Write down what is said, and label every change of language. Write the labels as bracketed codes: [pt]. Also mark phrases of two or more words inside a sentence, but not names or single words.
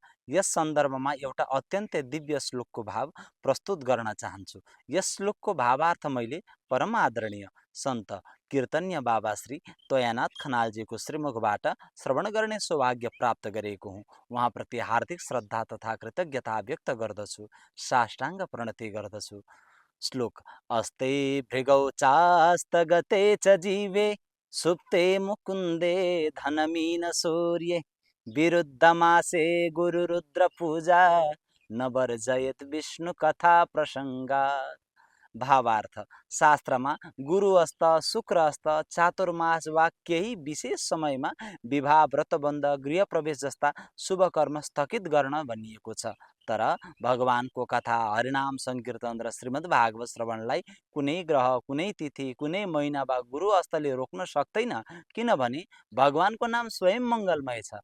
[ne] यस सन्दर्भमा एउटा अत्यन्तै दिव्य श्लोकको भाव प्रस्तुत गर्न चाहन्छु। यस श्लोकको भावार्थ मैले परम आदरणीय सन्त कीर्तन्य बाबा श्री तोयानाथ खनालजीको श्रीमुखबाट श्रवण गर्ने सौभाग्य प्राप्त गरेको हुँ। उहाँप्रति हार्दिक श्रद्धा तथा कृतज्ञता व्यक्त गर्दछु, साष्टाङ्ग प्रणति गर्दछु। श्लोक। [sa] अस्ते भृगौ चास्तगते च जीवे सुप्ते मुकुन्दे धनमीन सूर्ये विरुद्धमासे गुरुरुद्र पूजा न वर्जयत विष्णु कथा प्रसङ्गा। [ne] भावार्थ। शास्त्रमा गुरु अस्त, शुक्र अस्त, चातुर्मास वा केही विशेष समयमा विवाह, व्रतबन्ध, गृह प्रवेश जस्ता शुभ कर्म स्थगित गर्न भनिएको छ। तर भगवानको कथा, हरिनाम संकीर्तन र श्रीमद् भागवत श्रवणलाई कुनै ग्रह, कुनै तिथि, कुनै महिना वा गुरु अस्तले रोक्न सक्दैन, किनभने भगवानको नाम स्वयं मङ्गलमय छ।